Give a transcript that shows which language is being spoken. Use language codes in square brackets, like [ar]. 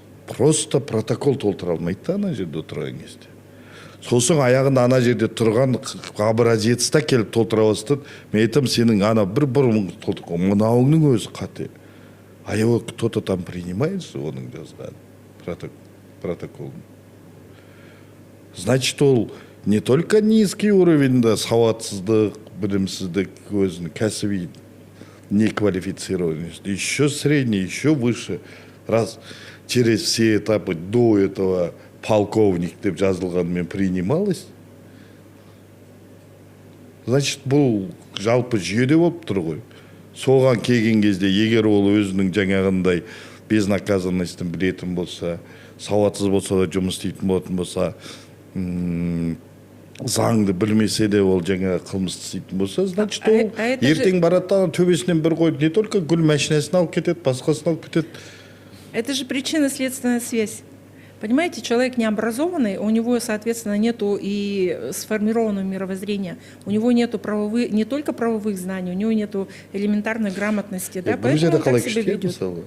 [kk] Просто протокол толтыра алмайды да ана жерде отырған кезде. Сосын аяғында ана жерде тұрған образец та келіп толтыра бастады. Мен айтам, сенің ана бір мынауыңның өзі қате. [ru] А его кто-то там принимает же, [kk] оның жазған протокол. [ru] Значит, [kk] ол [ru] не только низкий уровень, да, [kk] сауатсыздық, білімсіздік, өзінің кәсіби [ru] неквалифицированность, еще средний, еще выше. Раз через все этапы до этого полковник [kk] деп жазылғанмен [ru] принималось, значит, [kk] бұл жалпы жүйеде болып тұр ғой. Соған келген кезде, егер ол өзінің жаңағындай безнаказанностьтың білетін болса, сауатсыз болса да жұмыс істейтін болатын болса, заңды білмесе де ол жаңа қылмысты істейтін болса, [ru] значит, [kk] ол ертең барады төбесінен бір қойып, [ru] не только [kk] гүл машинасын алып кетеді, басқасын алып кетеді. [ru] Это же причинно-следственная связь. Понимаете, человек необразованный, у него, соответственно, нету и сформированного мировоззрения, у него нету не только правовых знаний, у него нету элементарной грамотности, да, поэтому он так себя ведет.